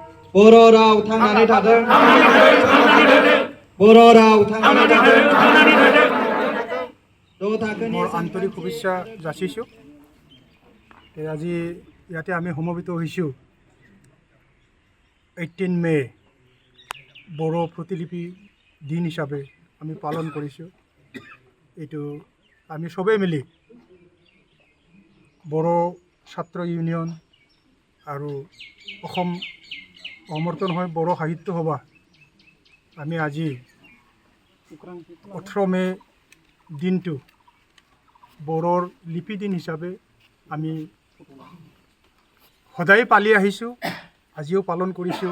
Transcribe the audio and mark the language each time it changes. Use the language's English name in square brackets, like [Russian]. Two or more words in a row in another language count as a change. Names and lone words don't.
[Bodo] बर' राव थांनानै थाथों बर' राव थांनानै थाथों द' थाखोनि [Assamese] মোৰ আন্তৰিক শুভেচ্ছা যাচিছোঁ। আজি ইয়াতে আমি সমবেত হৈছোঁ 18 মে বড়ো প্ৰতিলিপি দিন হিচাপে আমি পালন কৰিছোঁ। এইটো আমি চবেই মিলি বড়ো ছাত্ৰ ইউনিয়ন আৰু অসম সমৰ্থন হয় বড়ো সাহিত্য সভা আমি আজি 18 মে দিনটো বড়োৰ লিপি দিন হিচাপে আমি সদায় পালি আহিছোঁ, আজিও পালন কৰিছোঁ।